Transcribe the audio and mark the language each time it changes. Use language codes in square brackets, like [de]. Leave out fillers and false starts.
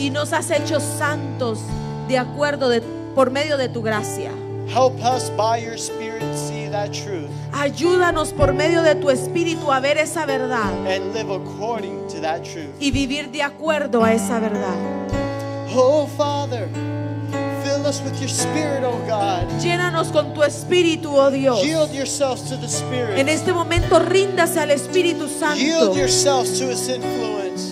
[es] y nos has hecho santos de acuerdo por medio de tu gracia. [en] Help us by your Spirit see see that truth [es] Ayúdanos por medio de tu Espíritu a ver esa verdad [en] and live according to that truth. [es] y vivir de acuerdo a esa verdad. [en] Oh, Father, fill us with your Spirit, oh God. [es] Llénanos con tu Espíritu, oh Dios. [en] Yield yourselves to the Spirit. [es] En este momento ríndase al Espíritu Santo. [en] Yield yourselves to His influence.